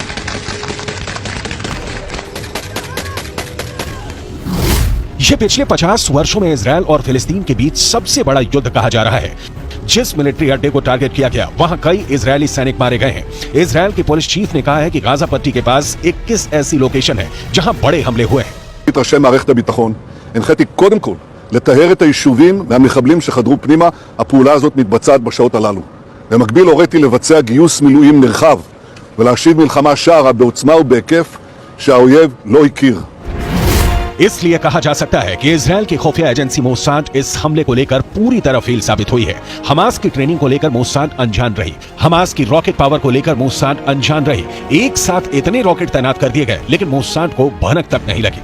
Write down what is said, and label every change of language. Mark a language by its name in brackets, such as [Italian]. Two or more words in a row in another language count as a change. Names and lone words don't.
[Hindi] ये पिछले 50 वर्षों में इजरायल और फिलिस्तीन के बीच सबसे बड़ा युद्ध कहा जा रहा है। जिस मिलिट्री अड्डे को टारगेट किया गया वहां कई इजरायली सैनिक मारे गए हैं। इजरायल के पुलिस चीफ ने कहा है कि गाजा पट्टी के पास 21 ऐसी लोकेशन है जहां बड़े हमले हुए हैं। [Hebrew] ראשי מערכת הביטחון, הנחיתי קודם כל לטהר את היישובים מהמחבלים שחדרו פנימה. הפעולה הזאת מתבצעת בשעות הללו. במקביל הוריתי לבצע גיוס מילואים נרחב ולהשיב מלחמה שערה בעוצמה ובהיקף שהאויב לא הכיר. [Hindi] इसलिए कहा जा सकता है कि इजरायल की खुफिया एजेंसी मोसाद इस हमले को लेकर पूरी तरह फेल साबित हुई है। हमास की ट्रेनिंग को लेकर मोसाद अनजान रही। हमास की [English] rocket power [Hindi] को लेकर मोसाद अनजान रही। एक साथ इतने रॉकेट तैनात कर दिए गए लेकिन मोसाद को भनक तक नहीं लगी।